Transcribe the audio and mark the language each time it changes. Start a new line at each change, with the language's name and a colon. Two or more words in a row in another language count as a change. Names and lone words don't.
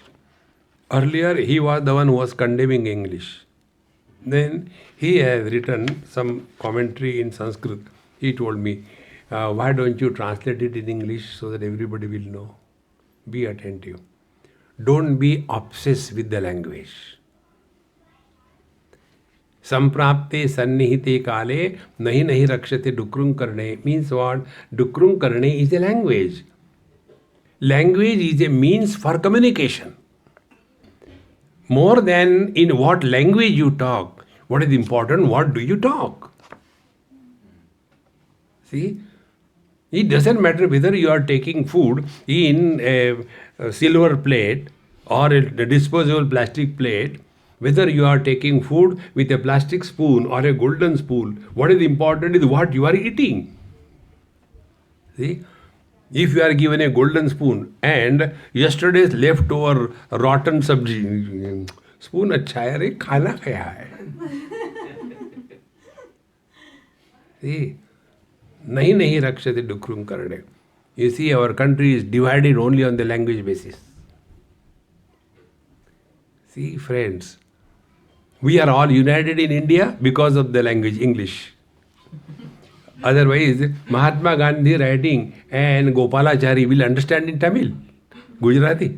English: Earlier, he was the one who was condemning English. Then he has written some commentary in Sanskrit. He told me, why don't you translate it in English so that everybody will know? Be attentive. Don't be obsessed with the language.
Sanskrit: सम्प्राप्ते सन्निहिते काले नहि नहि रक्षति डुकृञ् करणे
English: means what?
Sanskrit: डुकृञ् करणे
English: is a language. Language is a means for communication. More than in what language you talk, what is important, what do you talk? See? It doesn't matter whether you are taking food in a silver plate or a disposable plastic plate, whether you are taking food with a plastic spoon or a golden spoon. What is important is what you are eating. See? If you are given a golden spoon and yesterday's leftover rotten sabji, spoon
Hindi: अच्छा है रे खाना खाया है.
English: See?
Sanskrit: नहि नहि रक्षति डुकृञ् करणे.
English: You see, our country is divided only on the language basis. See, friends, we are all united in India because of the language English. Otherwise, Mahatma Gandhi writing and Gopalachari will understand in Tamil, Gujarati.